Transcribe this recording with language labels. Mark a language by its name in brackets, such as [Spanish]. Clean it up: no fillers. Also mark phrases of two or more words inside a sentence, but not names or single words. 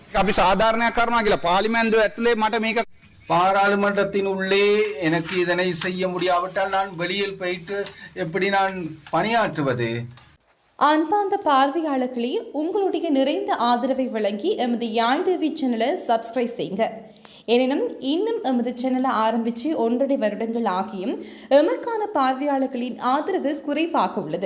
[Sinhala] අපි සාධාරණයක් කරනවා කියලා පාර්ලිමේන්තුව ඇතුලේ මට මේක [Tamil] பாராளுமன்றத்தின் உள்ளே எனக்கு இதனை செய்ய முடியாவிட்டால் நான் வெளியில் போயிட்டு எப்படி நான் பணியாற்றுவது? அன்பார்ந்த பார்வையாளர்களே, உங்களுடைய நிறைந்த ஆதரவை வழங்கி எமது யாழ் டிவி சேனலை சப்ஸ்கிரைப் செய்யுங்க. எனினும் இன்னும் எமது சேனலை ஆரம்பித்து 1.5 வருடங்கள் ஆகியும் எமக்கான பார்வையாளர்களின் ஆதரவு குறைவாக உள்ளது.